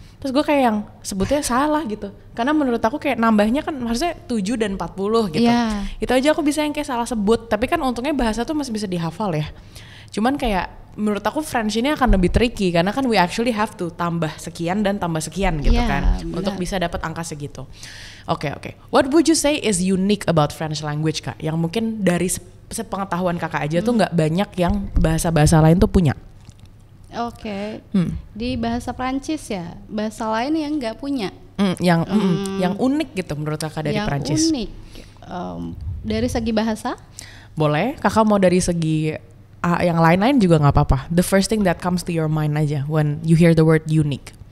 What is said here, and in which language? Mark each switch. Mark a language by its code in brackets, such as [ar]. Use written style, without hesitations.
[id] Terus gue kayak yang sebutnya salah gitu. Karena menurut aku kayak nambahnya kan harusnya 7 dan 40 gitu. [en] Yeah. [id] Itu aja aku bisa yang kayak salah sebut. Tapi kan untungnya bahasa tuh masih bisa dihafal ya. Cuman kayak menurut aku French ini akan lebih tricky. Karena kan [en] we actually have to [id] tambah sekian dan tambah sekian gitu kan. Bener. Untuk bisa dapat angka segitu. Oke. [en] What would you say is unique about French language [id] Kak? Yang mungkin dari sepengetahuan Kakak aja tuh gak banyak yang bahasa-bahasa lain tuh punya. Oke. Di bahasa Prancis ya, bahasa lain yang nggak punya. Yang unik gitu menurut Kakak dari Prancis. Yang unik. Dari segi bahasa? Boleh. Kakak mau dari segi yang lain-lain juga nggak apa-apa. [en] The first thing that comes to your mind [id] aja [en] when you hear the word unique.